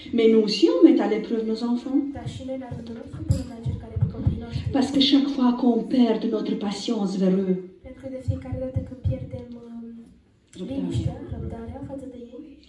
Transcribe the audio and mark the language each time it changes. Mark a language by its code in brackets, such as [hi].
[fr] Mais nous aussi, on met à l'épreuve nos enfants. [ro] dar și noi la rândul nostru punem la încercare pe copiii noștri. [fr] Parce que chaque fois qu'on perd notre patience vers eux, [ro] Pentru că de fiecare dată când pierdem liniștea, răbdarea față de ei,